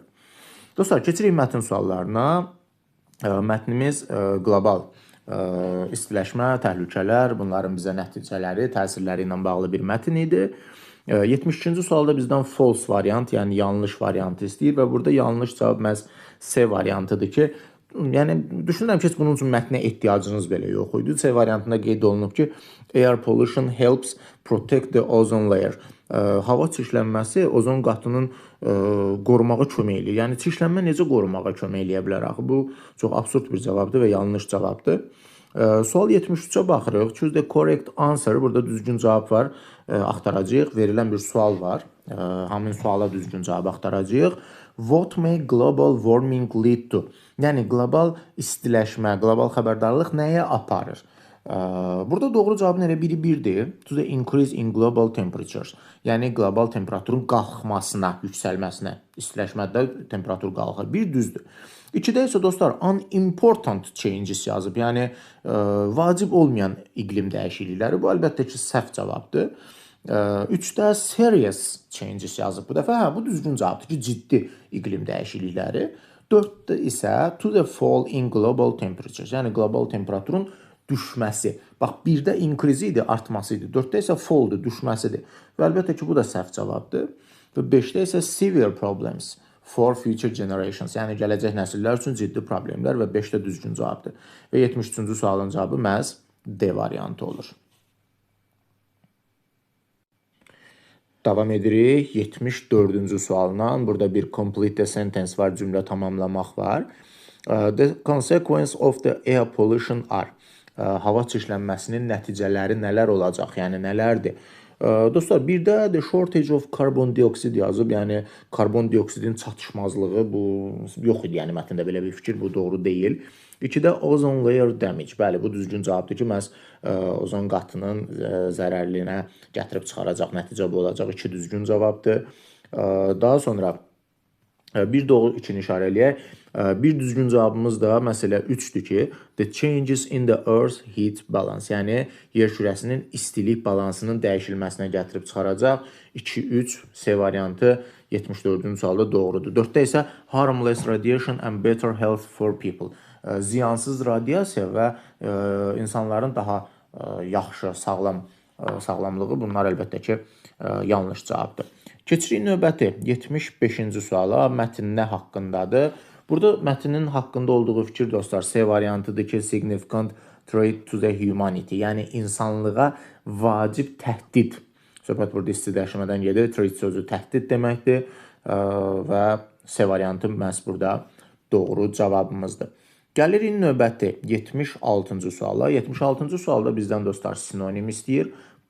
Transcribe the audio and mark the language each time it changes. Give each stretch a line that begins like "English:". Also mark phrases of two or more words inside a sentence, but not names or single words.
Azerbaijani: Dostlar, keçirik mətn suallarına. Mətnimiz qlobal istiləşmə, təhlükələr, bunların bizə nəticələri, təsirləri ilə bağlı bir mətn idi. 72-ci sualda bizdən false variant, yəni yanlış variantı istəyir və burada yanlış cavab məhz C variantıdır ki, yəni düşünürəm ki, bunun üçün mətnə ehtiyacınız belə yox idi. C variantında qeyd olunub ki,
English: air pollution helps protect the ozone layer.
Azerbaijani: Hava çirklənməsi ozon qatının qorumağa kömək eləyir. Yəni çirklənmə necə qorumağa kömək eləyə bilər axı? Bu çox absurd bir cavabdır və yanlış cavabdır. Sual 73-ə baxırıq.
English: Choose the correct answer.
Azerbaijani: Burada düzgün cavab var. Axtaracağıq. Verilən bir sual var. Həmin suala düzgün cavab axtaracağıq.
English: What may global warming lead to?
Azerbaijani: Yəni qlobal istiləşmə, qlobal xəbərdarlıq nəyə aparır? Burada doğru cavabın elə biri birdir.
English: To the increase in global temperatures.
Azerbaijani: Yəni qlobal temperaturun qalxmasına, yüksəlməsinə, istiləşmədə temperatur qalxır. Bir düzdür. İkidə isə dostlar
English: unimportant changes
Azerbaijani: yazıb. Yəni vacib olmayan iqlim dəyişiklikləri. Bu əlbəttə ki, səhv cavabdır. 3-də
English: serious changes
Azerbaijani: yazıb. Bu dəfə bu düzgün cavabdır ki, ciddi iqlim dəyişiklikləri. 4-də isə
English: to the fall in global temperatures.
Azerbaijani: Yəni qlobal temperaturun düşməsi. Bax, 1-də increase idi, artması idi. 4-də isə fall-dur, düşməsidir. Və əlbəttə ki, bu da səhv cavabdır. Və 5-də isə
English: severe problems for future generations.
Azerbaijani: Yəni gələcək nəsillər üçün ciddi problemlər və 5-də düzgün cavabdır. Və 73-cü sualın cavabı məhz D variantı olur. Davam edirik 74-cü sualla. Burada bir
English: complete sentence
Azerbaijani: var, cümlə tamamlamaq var.
English: The consequence of the air pollution are.
Azerbaijani: Hava çirklənməsinin nəticələri nələr olacaq, yəni nələrdir? Dostlar, bir də
English: the shortage of carbon dioxide
Azerbaijani: yazıb, yəni karbon dioksidin çatışmazlığı, bu yox idi, yəni mətndə belə bir fikir, bu doğru deyil. 2-də
English: ozone layer damage,
Azerbaijani: bəli, bu düzgün cavabdır ki, məhz ozon qatının zərərliyinə gətirib çıxaracaq, nəticə bu olacaq, 2 düzgün cavabdır. Daha sonra bir doğru ikini işarə eləyək. Bir düzgün cavabımız da məsələ 3-dür ki,
English: the changes in the earth heat balance,
Azerbaijani: yəni yer kürəsinin istilik balansının dəyişilməsinə gətirib çıxaracaq. 2-3 C variantı 74-cü sualda doğrudur. 4-də isə
English: harmless radiation and better health for people.
Azerbaijani: Ziyansız radiasiya və insanların daha yaxşı, sağlamlığı bunlar əlbəttə ki, yanlış cavabdır. Keçirik növbəti 75-ci suala, mətn nə haqqındadır? Burada mətnin haqqında olduğu fikir dostlar C variantıdır ki,
English: significant threat to the humanity,
Azerbaijani: yəni insanlığa vacib təhdid. Söhbət burada istiləşmədən gedir, threat sözü təhdid deməkdir və C variantı məhz burada doğru cavabımızdır. Gəlirik növbəti 76-cı suala. 76-cı sualda bizdən dostlar sinonim istəyir.